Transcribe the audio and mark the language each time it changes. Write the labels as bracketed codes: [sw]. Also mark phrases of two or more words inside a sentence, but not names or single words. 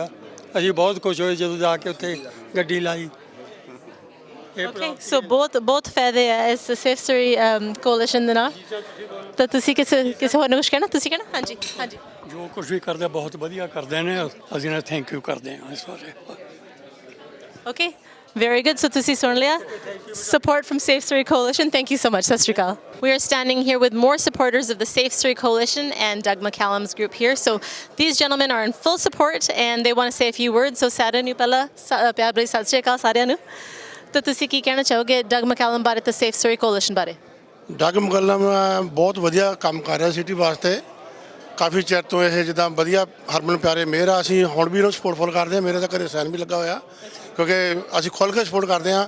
[pa] ਅਸੀਂ ਬਹੁਤ ਖੁਸ਼ ਹੋਏ ਜਦੋਂ ਜਾ ਕੇ ਉੱਥੇ ਗੱਡੀ ਲਾਈ। ਸੋ ਬਹੁਤ ਫਾਇਦੇ ਆ ਇਸ ਸੇਫ ਸਰੀ ਕੋਲੀਸ਼ਨ ਦੇ ਨਾਲ। ਤਾਂ ਤੁਸੀਂ ਕਿਸੇ ਹੋਰ ਨੂੰ ਕੁਛ ਕਹਿਣਾ? ਤੁਸੀਂ ਕਹਿਣਾ? ਹਾਂਜੀ ਹਾਂਜੀ। ਜੋ ਕੁਛ ਵੀ ਕਰਦੇ ਬਹੁਤ ਵਧੀਆ ਕਰਦੇ ਨੇ, ਅਸੀਂ ਨਾ [en] thank you [pa] ਕਰਦੇ ਹਾਂ ਇਸ ਬਾਰੇ। ਓਕੇ, [en] Very good. So [pa] ਤੁਸੀਂ ਸੁਣ ਲਿਆ [en] support from Safe Surrey Coalition. Thank you so much. [pa] ਸਤਿ ਸ਼੍ਰੀ ਅਕਾਲ. [en] We are standing here with more supporters of the Safe Surrey Coalition and Doug McCallum's group here. So these gentlemen are in full support and they want to say a few words. [pa] So ਸਾਰਿਆਂ ਨੂੰ ਪਹਿਲਾਂ ਪਿਆਰ ਭਰੀ ਸਤਿ ਸ਼੍ਰੀ ਅਕਾਲ ਸਾਰਿਆਂ ਨੂੰ. ਤਾਂ ਤੁਸੀਂ ਕੀ ਕਹਿਣਾ ਚਾਹੋਗੇ Doug McCallum ਬਾਰੇ ਤੇ Safe Surrey Coalition ਬਾਰੇ? ਡਗ ਮਕੱਲਮ ਬਹੁਤ ਵਧੀਆ ਕੰਮ ਕਰ ਰਿਹਾ ਸਿਟੀ ਵਾਸਤੇ। ਕਾਫੀ ਚਿਰ ਤੋਂ ਇਹ ਜਿੱਦਾਂ ਵਧੀਆ ਹਰਮਨ ਪਿਆਰੇ ਮੇਅਰ ਆ, ਅਸੀਂ ਹੁਣ ਵੀ ਇਹਨੂੰ [en] support full [pa] ਕਰਦੇ ਹਾਂ। ਮੇਰੇ ਤਾਂ ਘਰੇ ਸਾਈਨ ਵੀ ਲੱਗਾ ਹੋਇਆ ਕਿਉਂਕਿ ਅਸੀਂ ਖੁੱਲ੍ਹ ਕੇ ਸਪੋਰਟ ਕਰਦੇ ਹਾਂ।